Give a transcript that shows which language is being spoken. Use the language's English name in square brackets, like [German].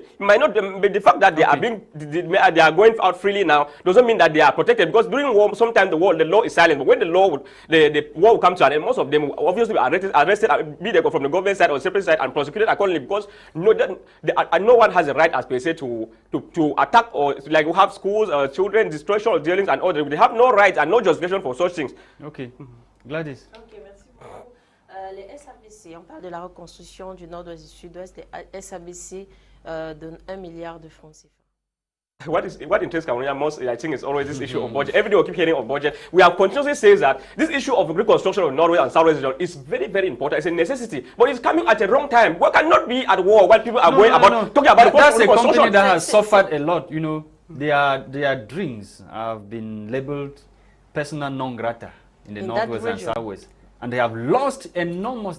[English] It might not be the fact that they are going out freely now doesn't mean that they are protected, because during war sometimes the law is silent. But when the war will come to an end, most of them will obviously be arrested, be they from the government side or separate side, and prosecuted accordingly, because no one has a right as per se to attack, or like we have schools, children, destruction of dealings and all. They have no right and no justification for such things. Okay. Gladys. [French] Ok, merci beaucoup. Les SABC, on parle de la reconstruction du nord-ouest et du sud-ouest. Les SABC donnent 1 milliard de francs CFA. [English] What interests Cameroonians most, I think, is always this issue of budget. Every day we keep hearing of budget. We have continuously said that this issue of reconstruction of Northwest and Southwest region is very, very important. It's a necessity, but it's coming at a wrong time. We cannot be at war while people are talking about. That's a company that has suffered a lot. You know, their dreams have been labeled persona non grata in the Northwest and Southwest, and they have lost enormous.